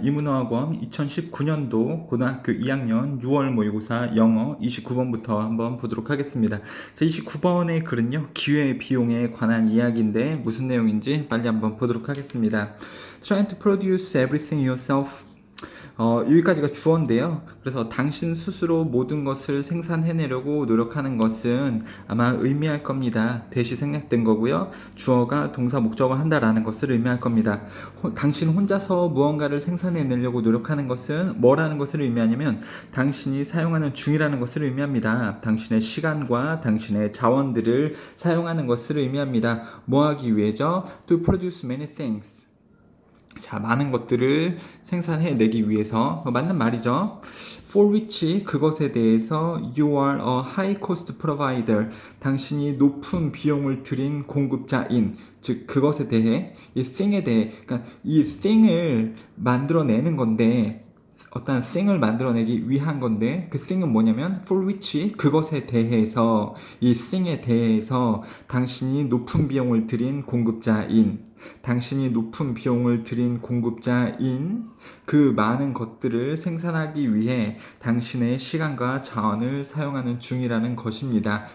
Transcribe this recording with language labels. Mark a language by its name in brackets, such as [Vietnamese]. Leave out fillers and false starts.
[Korean] 이문어학원 2019년도 고등학교 2학년 6월 모의고사 영어 29번부터 한번 보도록 하겠습니다. 자, 29번의 글은요, 기회 비용에 관한 이야기인데 무슨 내용인지 빨리 한번 보도록 하겠습니다. [English] Trying to produce everything yourself. [Korean] 여기까지가 주어인데요. 그래서 당신 스스로 모든 것을 생산해내려고 노력하는 것은 아마 의미할 겁니다. 대시 생략된 거고요. 주어가 동사 목적어 한다라는 것을 의미할 겁니다. 당신 혼자서 무언가를 생산해내려고 노력하는 것은 뭐라는 것을 의미하냐면 당신이 사용하는 중이라는 것을 의미합니다. 당신의 시간과 당신의 자원들을 사용하는 것을 의미합니다. 뭐 하기 위해죠? [English] To produce many things. [Korean] 자, 많은 것들을 생산해내기 위해서 맞는 말이죠. [English] For which [Korean] 그것에 대해서 [English] you are a high cost provider. [Korean] 당신이 높은 비용을 들인 공급자인, 즉 그것에 대해, 이 thing에 대해, 그러니까 이 thing을 만들어내는 건데, 어떤 thing을 만들어내기 위한 건데, 그 thing은 뭐냐면 for which 그것에 대해서, 이 thing에 대해서 당신이 높은 비용을 들인 공급자인, 당신이 높은 비용을 들인 공급자인 그 많은 것들을 생산하기 위해 당신의 시간과 자원을 사용하는 중이라는 것입니다.